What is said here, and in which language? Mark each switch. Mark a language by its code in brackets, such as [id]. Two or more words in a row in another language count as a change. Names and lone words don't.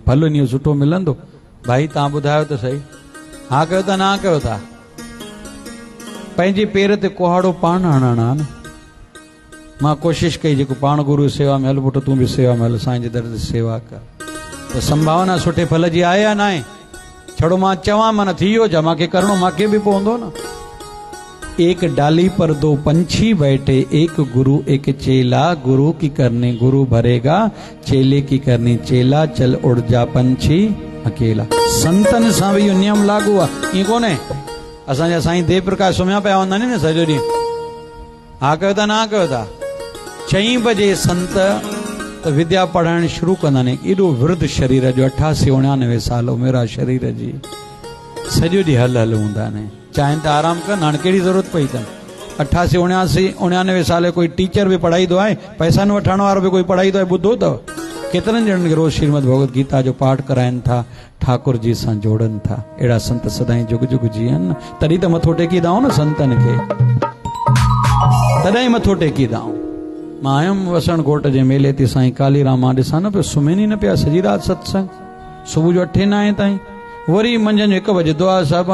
[sd] फल इन सुठो मिलंदो भाई, तव्हां ॿुधायो त सही, हा कयो था न कयो था। पंहिंजे पेर ते कुहाड़ो पाण हणणु आहे न। मां कोशिश कई जेको पाण गुरु सेवा में हल पुटु तूं बि सेवा में हल, साईं जे दर ते सेवा कर, त संभावना सुठे फल जी आहे या न आहे? छड़ो मां चवां माना थी वियो छा, मूंखे करणो मूंखे बि पवंदो न। [hi] एक डाली पर दो पंछी बैठे, एक गुरु एक चेला, गुरु की करनी गुरु भरेगा, चेले की करनी चेला, चल उड़ जा पंछी अकेला। [sd] संतन सां बि इहो नियम लागू आहे, ईअं कोन्हे। असांजा साईं देव प्रकाश सुम्हिया पिया हूंदा आहिनि न सॼो ॾींहुं, हा कयो था न कयो था। 6 बजे संत त विद्या पढ़ाइण शुरू कंदा आहिनि। एॾो वृद्ध शरीर जो 88-99 साल उमिरि आहे शरीर जी, सॼो ॾींहुं हल हल हूंदा आहिनि। चाहिनि त आराम कनि, हाणे कहिड़ी ज़रूरत पई अथनि। 88-99 साल कोई टीचर बि पढ़ाईंदो आहे, पैसा न वठण वारो बि कोई पढ़ाईंदो आहे, ॿुधो अथव? केतिरनि ॼणनि खे रोज़ श्रीमद भगवत गीता जो पाठ कराइनि था, ठाकुर जी सां जोड़नि था। अहिड़ा संत सदाईं जुग जुग जीअनि, तॾहिं त मथो टेकींदा न संतनि खे, तॾहिं मथो टेकींदा। मां आयुमि वसण घोट जे मेले ते, साईं कालीराम, मां ॾिसां न पियो सुम्हिनि ई न पिया सॼी राति सत्संग, सुबुह जो 8-9 ताईं, वरी मंझंदि 1 बजे दुआ साहिब।